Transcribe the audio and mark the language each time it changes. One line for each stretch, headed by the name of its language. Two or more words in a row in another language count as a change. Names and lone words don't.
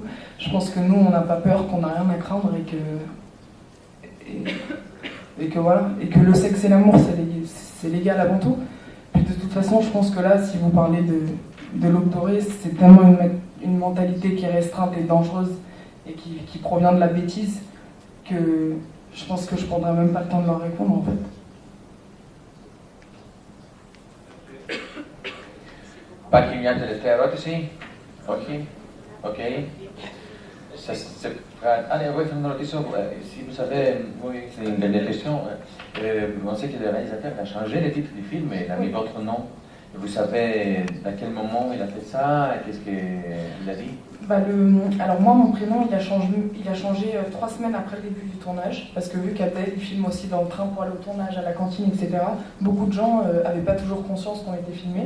French: Je pense que nous, on n'a pas peur, qu'on n'a rien à craindre et que voilà, et que le sexe et l'amour c'est légal avant tout. Puis de toute façon, je pense que là, si vous parlez de l'aube dorée, c'est tellement une mentalité qui est restreinte et dangereuse et qui provient de la bêtise que je pense que je prendrai même pas le temps de leur répondre en fait.
Greek: Υπάρχει μια τελευταία ερώτηση? Όχι? Οκ.
French: Allez, oui, je vais me ρωτήσω, si vous savez, oui, c'est une dernière question. On sait que le réalisateur a changé le titre du film et il a mis votre nom. Vous savez à quel moment il a fait ça et qu'est-ce qu'il a dit? Alors moi, mon prénom, il a changé 3 semaines après le début du tournage, parce que vu qu'Abdel, il filme aussi dans le train pour aller au tournage, à la cantine, etc., beaucoup de gens n'avaient pas toujours conscience qu'on était filmé.